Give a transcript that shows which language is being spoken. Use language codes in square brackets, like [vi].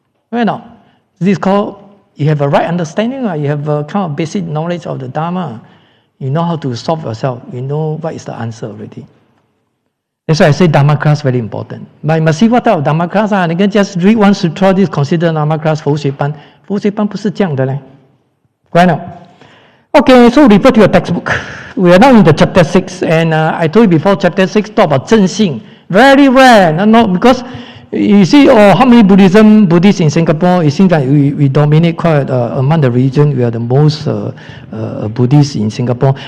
[en] Right now, this is called you have a right understanding. You have a kind of basic knowledge of the Dharma. You know how to solve yourself. You know what is the answer already. That's why I say Dharma class very important. But you must see what type of Dharma class. You can just read one sutra. This considered Dharma class. [zh] 佛学班，佛学班不是这样的嘞。 [en] Right now. Okay, so refer to your textbook. We are now in the chapter 6, and I told you before, chapter 6 talk about 正性. Very rare, because you see, how many Buddhists in Singapore? It seems like we dominate quite among the religion. We are the most Buddhists in Singapore.